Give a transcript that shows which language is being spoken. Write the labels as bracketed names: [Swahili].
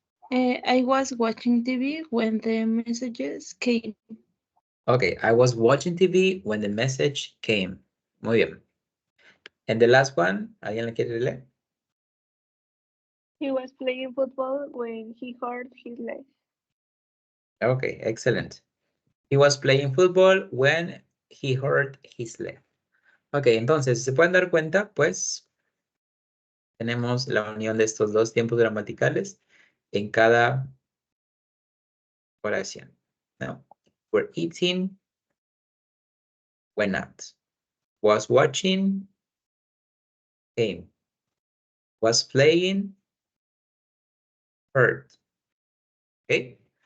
[English] I was watching TV when the messages came. Okay, I was watching TV when the message came. [Spanish] Muy bien. [English] And the last one, [Spanish] ¿alguien le quiere leer? [English] he was playing football when he hurt his leg. Okay, excellent. He was playing football when he hurt his leg. [Spanish] Ok, entonces, si se pueden dar cuenta, pues tenemos la unión de estos dos tiempos gramaticales en cada oración. ¿No? [English] We're eating, went out. Was watching, came. Was playing, heard. ¿Ok?